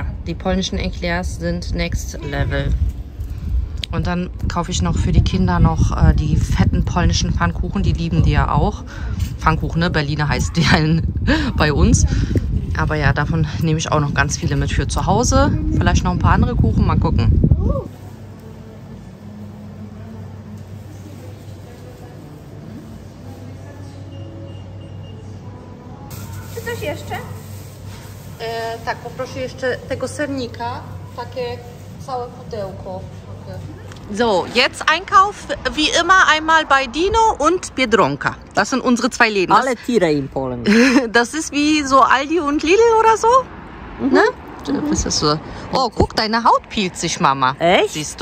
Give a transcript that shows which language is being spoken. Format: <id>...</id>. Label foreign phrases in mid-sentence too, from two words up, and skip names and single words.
<de>Die polnischen Eclairs sind</de> <en>next level.</en> <de>Und dann kaufe ich noch für die Kinder noch die fetten polnischen Pfannkuchen. Die lieben die ja auch. Pfannkuchen, ne? Berliner heißt die bei uns. Aber ja, davon nehme ich auch noch ganz viele mit für zu Hause. Vielleicht noch ein paar andere Kuchen. Mal gucken.</de> <pl>Czy coś jeszcze? Tak, poproszę jeszcze tego sernika. Takie całe pudełko.</pl> <de>So, jetzt Einkauf wie immer einmal bei Dino und Biedronka. Das sind unsere zwei Läden. Alle Tiere in Polen. Das ist wie so Aldi und Lidl oder so. Ne? Das ist so. Oh, guck, deine Haut peelt sich, Mama. Echt? Siehst du?</de>